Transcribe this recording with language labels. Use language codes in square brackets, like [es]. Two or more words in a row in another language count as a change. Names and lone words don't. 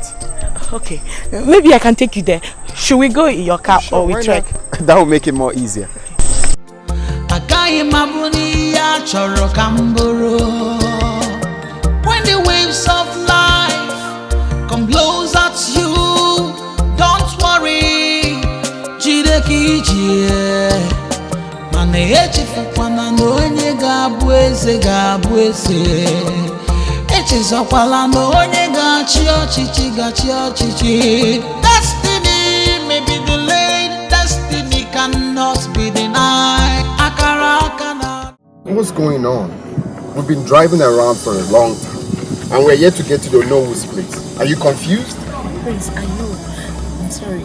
[en] Okay, maybe I can take you there. Should we go in your car or we trek? That will make it more easier. When the waves of life come blows at you, don't worry. [ig] Jidekije mane echifukwana n'onye ga-abụ eze echezokwala n'onye ga-achị ọchịchị. [en] Destiny may be delayed, destiny cannot be denied. What's going on? We've been driving around for a long time and we're yet to get to the Onowo's place. Are you confused? Prince, I know. I'm sorry.